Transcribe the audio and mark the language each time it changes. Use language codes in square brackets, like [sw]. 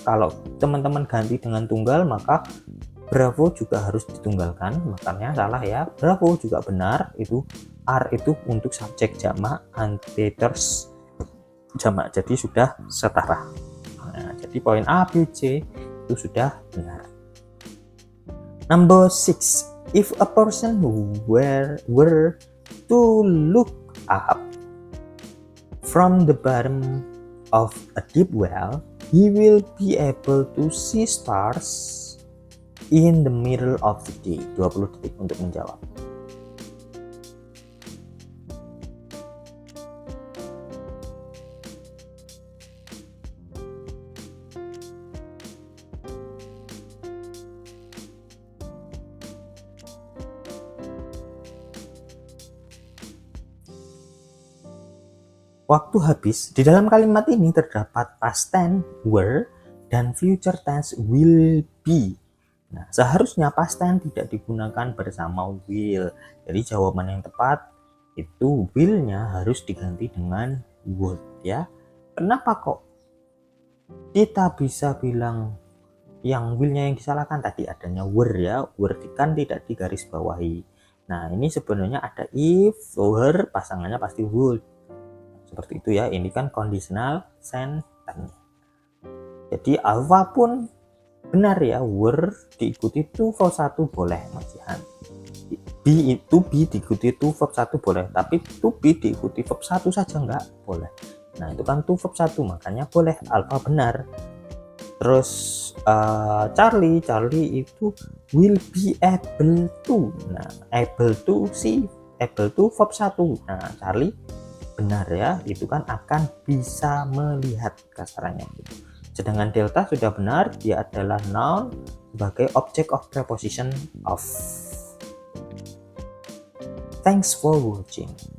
[id] Kalau teman-teman ganti dengan tunggal maka bravo juga harus ditunggalkan, makanya salah ya. Bravo juga benar, itu are itu untuk subjek jamak, anteaters jamak, jadi sudah setara. Nah, jadi poin A, B, C itu sudah benar. [en] Number 6, if a person were to look up from the bottom of a deep well, he will be able to see stars in the middle of the day. [id] 20 detik untuk menjawab. waktu habis. Di dalam kalimat ini terdapat past tense were dan future tense will be. Nah, seharusnya past tense tidak digunakan bersama will. Jadi jawaban yang tepat itu will-nya harus diganti dengan would ya. Kenapa kok kita bisa bilang yang will-nya yang disalahkan? Tadi adanya were ya, were kan tidak digarisbawahi. Nah, ini sebenarnya ada if, were, pasangannya pasti would. Seperti itu ya, ini kan conditional sentence. Jadi apapun benar ya, were diikuti to verb 1 boleh Mas Jihan. Be itu be diikuti to verb 1 boleh, tapi to be diikuti verb 1 saja enggak boleh. Nah, itu kan to verb 1, makanya boleh alpha benar. Terus Charlie itu will be able to. Nah, able to si able to verb 1. Nah, Charlie benar ya, itu kan akan bisa melihat kasarannya. Sedangkan delta sudah benar, dia adalah noun sebagai object of preposition of. [en] Thanks for watching.